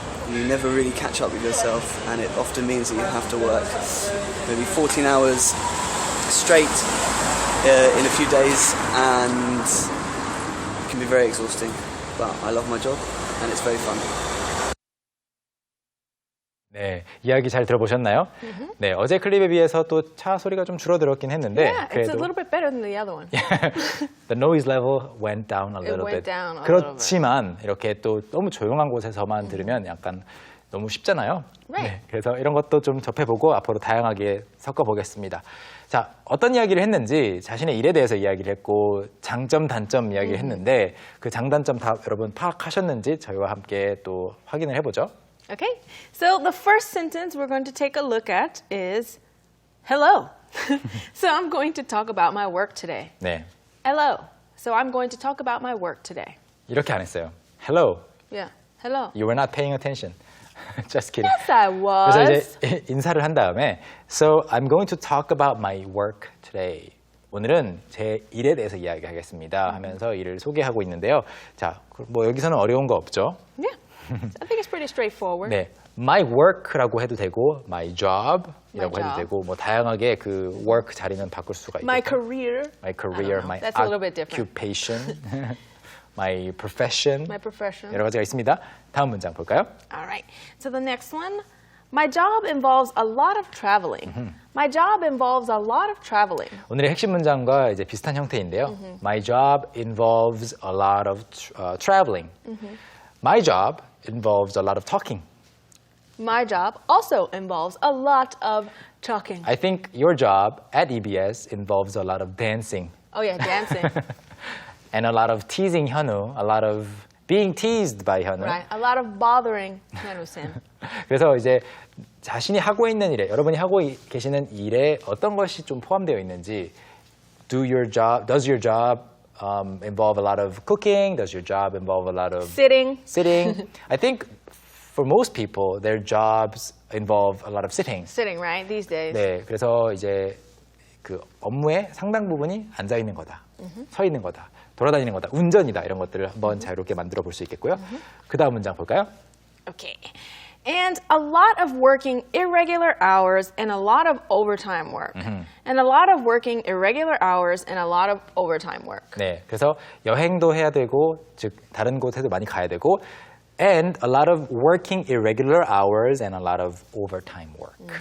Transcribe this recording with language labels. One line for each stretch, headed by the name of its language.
English: You never really catch up with yourself and it often means that you have to work maybe 14 hours straight in a few days and it can be very exhausting, but I love my job and it's very fun.
Korean: 네, 이야기 잘 들어보셨나요? 네, 어제 클립에 비해서 또 차 소리가 좀 줄어들었긴 했는데
English: Yeah, it's a little bit better than the other one. The noise level went down a little went bit. down a little
Korean: 그렇지만 이렇게 또 너무 조용한 곳에서만 들으면 약간 너무 쉽잖아요.
English: Right.
Korean: 그래서 이런 것도 좀 접해보고 앞으로 다양하게 섞어보겠습니다. 자, 어떤 이야기를 했는지 자신의 일에 대해서 이야기를 했고 장점, 단점 이야기를 했는데 그 장단점 다 여러분 파악하셨는지 저희와 함께 또 확인을 해보죠.
English: Okay, so the first sentence we're going to take a look at is hello. So I'm going to talk about my work today.
Korean: 네,
English: Hello. So I'm going to talk about my work today.
Korean: 이렇게 안 했어요.
English: Hello, Yeah, hello. you were not paying attention. Just kidding. Yes, I was.
Korean: 그래서 이제 인사를 한 다음에
English: So I'm going to talk about my work today.
Korean: 오늘은 제 일에 대해서 이야기하겠습니다 하면서 일을 소개하고 있는데요. 자, 뭐 여기서는 어려운 거 없죠?
English: Yeah, I think it's pretty straightforward.
Korean: 네,
English: my work
Korean: 라고 해도 되고
English: my job
Korean: 이라고
English: My
Korean: 해도
English: job.
Korean: 되고 뭐 다양하게 그 work 자리는 바꿀 수가 있고
English: My career. my career, I don't know. my That's a little bit different. occupation, my profession My profession.
Korean: 여러 가지가 있습니다. 다음 문장 볼까요?
English: All right. So the next one. My job involves a lot of traveling. My job involves a lot of traveling.
Korean: 오늘의 핵심 문장과 이제 비슷한 형태인데요.
English: My job involves a lot of traveling. My job involves a lot of talking. My job also involves a lot of talking. I think your job at EBS involves a lot of dancing Oh yeah, dancing. and a lot of teasing 현우, a lot of being teased by 현우. Right. A lot of bothering 현우-쌤.
Korean: 그래서 이제 자신이 하고 있는 일에, 여러분이 하고 계시는 일에 어떤 것이 좀 포함되어 있는지
English: does your job involve a lot of cooking? Does your job involve a lot of Sitting. sitting? I think for most people, their jobs involve a lot of sitting. Sitting, right? These days.
Korean: 네, 그래서 이제 그 업무의 상당 부분이 앉아 있는 거다, 서 있는 거다, 돌아다니는 거다, 운전이다 이런 것들을 한번 자유롭게 만들어 볼 수 있겠고요. 그 다음 문장 볼까요?
English: Okay. And a lot of working irregular hours and a lot of overtime work. And a lot of working irregular hours and a lot of overtime work.
Korean: 네, 그래서 여행도 해야 되고, 즉 다른 곳에도 많이 가야 되고,
English: and a lot of working irregular hours and a lot of overtime work.